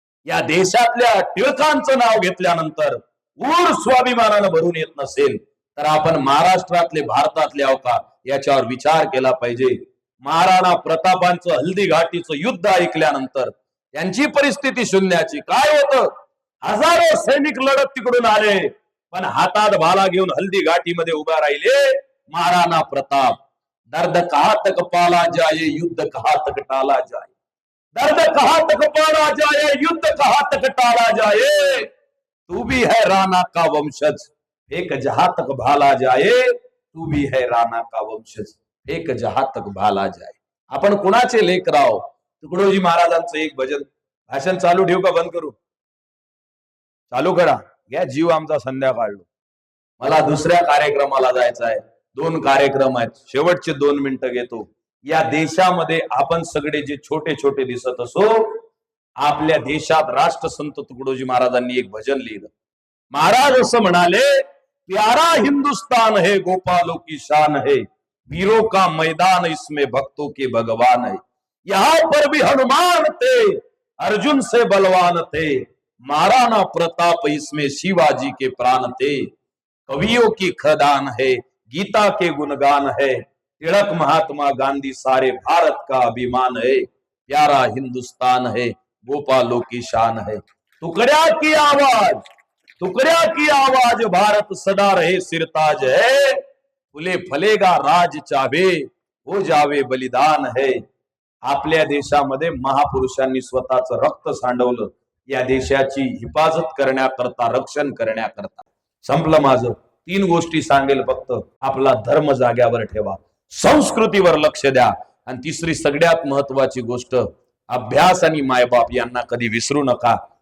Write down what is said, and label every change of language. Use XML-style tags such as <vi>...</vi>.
<mr>या देशातल्या टिळकांचं नाव घेतल्यानंतर ऊर स्वाभिमानानं भरून येत नसेल तर आपण महाराष्ट्रातले भारतातले आहोत का याच्यावर विचार केला पाहिजे. महाराणा प्रतापांचं हल्दी घाटीचं युद्ध ऐकल्यानंतर त्यांची परिस्थिती शून्याची. काय होतं, हजारो सैनिक लढत तिकडून आले, पण हातात भाला घेऊन हल्दी घाटीमध्ये उभा राहिले महाराणा प्रताप.</mr> <hi>दर्द कहां तक पाला जाए युद्ध कहां तक टाला जाए, दर्द कहां तक पाला जाए युद्ध कहां तक टाला जाए, तू भी है राणा का वंशज एक जहां तक भाला जाए, तू भी है राणा का वंशज एक जहां तक भाला जाए.</hi> <mr>आपण कुणाचे लेकर आहोत? तुकडोजी महाराजांचं एक भजन भाषण चालू ठेवू का बंद करू? चालू करा, घ्या जीव आमचा संध्याकाळ. मला दुसऱ्या कार्यक्रमाला जायचं आहे. 2 कार्यक्रम आहेत, शेवटचे 2 मिनिटं घेतो. या देशामध्ये आपण सगळे जे छोटे छोटे दिसत असो, आपल्या देशात राष्ट्रसंत तुकडोजी महाराजांनी एक भजन लिहिलं. महाराज असं म्हणाले,</mr> <hi>प्यारा हिंदुस्तान है गोपालों की शान है, वीरों का मैदान इसमें भक्तों के भगवान है, यहाँ पर भी हनुमान थे अर्जुन से बलवान थे, महाराणा प्रताप इसमें शिवाजी के प्राण थे, कवियों की खदान है गीता के गुणगान है, तिलक महात्मा गांधी सारे भारत का अभिमान है, प्यारा हिंदुस्तान है गोपालों की शान है, टुकड़िया की आवाज, टुकड़िया की आवाज भारत सदा रहे सिरताज है, फुले फलेगा राज चाहे हो जावे बलिदान है.</hi> <mr>आपल्या देशामध्ये महापुरुषांनी स्वतःचं रक्त सांडवलं या देशाची हिफाजत करण्याकरता, रक्षण करण्याकरता. संपलं माझं. 3 गोष्टी सांगेल फक्त. आपला धर्म जाग्यावर ठेवा, संस्कृतीवर लक्ष द्या, आणि तिसरी सगळ्यात महत्वाची गोष्ट, अभ्यास आणि मायबाप यांना कधी विसरू नका.</mr>